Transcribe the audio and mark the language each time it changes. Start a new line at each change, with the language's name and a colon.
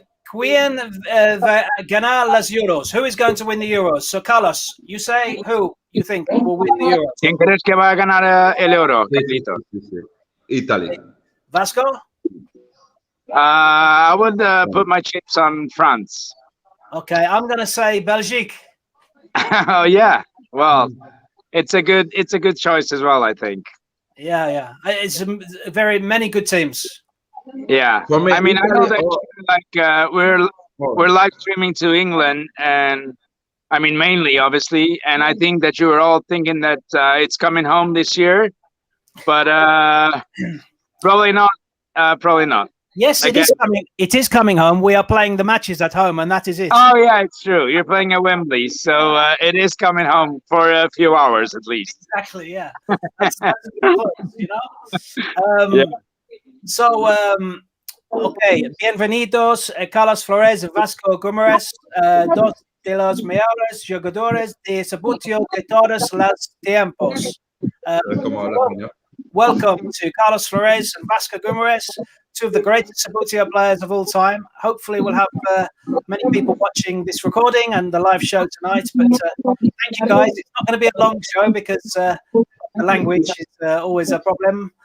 Spanish: Quien va ganar las Euros?
English: Who is going to win the Euros? So, Carlos, you say who you think will win the Euros?
Spanish: ¿Quién crees que va a ganar el euro, Carlito?
English: Italy. Vasco? I would put my chips on France. Okay, I'm going to say Belgique. Oh yeah, well, it's a good choice as well, I think. Yeah. It's very many good teams. Yeah, Me, I mean, I know that we're Oh. live streaming to England, and I mean mainly, obviously, and I think that you were all thinking that it's coming home this year, but probably not. Probably not. Yes, it is coming. It is coming home. We are playing the matches at home, and that is it. Oh yeah, it's true. You're playing at Wembley, so it is coming home for a few hours at least. Exactly. Yeah. That's a good point, you know. Yeah. So, okay,
Spanish: bienvenidos, Carlos Flores, Vasco Guimaraes, dos de los mejores jugadores de Subbuteo de todos los tiempos. Como habla español.
English: Welcome to Carlos Flores and Vasco Guimaraes, two of the greatest Subbuteo players of all time. Hopefully, we'll have many people watching this recording and the live show tonight. But thank you, guys. It's not going to be a long show because the language is always a problem.